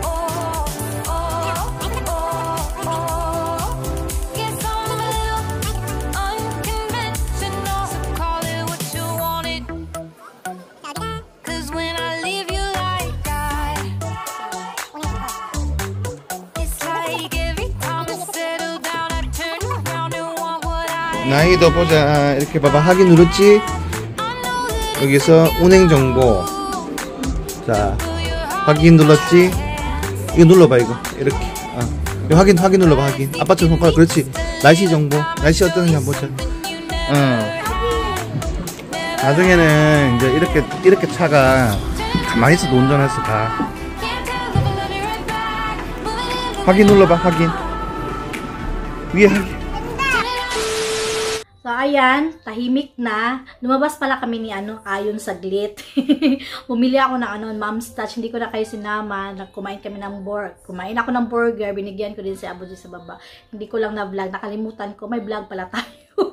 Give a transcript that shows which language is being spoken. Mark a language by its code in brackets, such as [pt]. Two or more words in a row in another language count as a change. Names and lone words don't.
[en] Guess I'm a little unconventional. So call it what you wanted. 'Cause when I leave you like that, it's like every time I settle down, I turn around and want what I [ko] 나이도 보자. 이렇게 봐봐. 확인 누르지? 여기서 운행 정보. 자, 확인 눌렀지? 이거 눌러봐, 이거. 이렇게. 이거 확인 눌러봐, 확인. 아빠처럼 손가락, 그렇지. 날씨 정보. 날씨 어떠는지 한번 보자. 나중에는 이제 이렇게 차가 가만히 있어도 운전해서 가. 확인 눌러봐, 확인. 위에 확인. [tl] So, ayan, tahimik na. Lumabas pala kami ni Ayon saglit. Bumili ako ng Mom's Touch. Hindi ko na kayo sinama. Kumain kami ng Kumain ako ng burger. Binigyan ko din si Abu sa baba. Hindi ko lang na-vlog. Nakalimutan ko. May vlog pala tayo.